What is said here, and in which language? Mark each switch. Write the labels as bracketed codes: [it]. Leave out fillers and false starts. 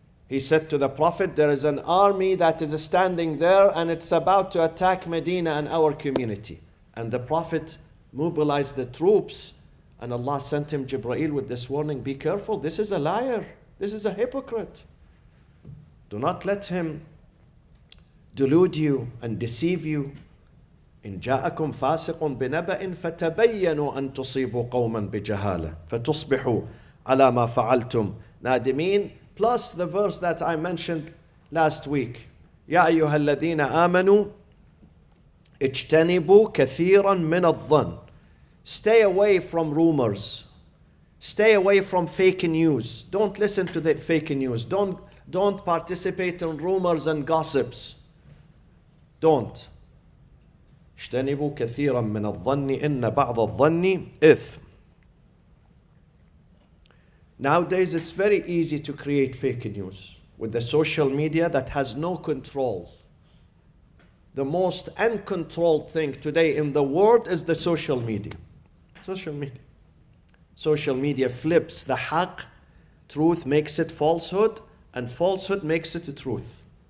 [en] He said to the Prophet, there is an army that is standing there and it's about to attack Medina and our community. And the Prophet mobilized the troops, and Allah sent him Jibreel with this warning, be careful, this is a liar, this is a hypocrite. Do not let him delude you and deceive you. [ar] إن جاءكم فاسق بنبأ فتبينوا أن تصيبوا قوما بجهالة فتصبحوا على ما فعلتم نادمين. [en] Plus the verse that I mentioned last week. [ar] يا أيها الذين آمنوا اجتنبوا كثيرا من الظن. [en] Stay away from rumors. Stay away from fake news. Don't listen to the fake news. Don't participate in rumors and gossips. Don't. [ar] اجتنبوا كثيرا من الظن إن بعض الظن إثم. [en] Nowadays it's very easy to create fake news with the social media that has no control. The most uncontrolled thing today in the world is the social media. Social media. Social media flips the haqq, truth makes it falsehood, and falsehood makes it truth.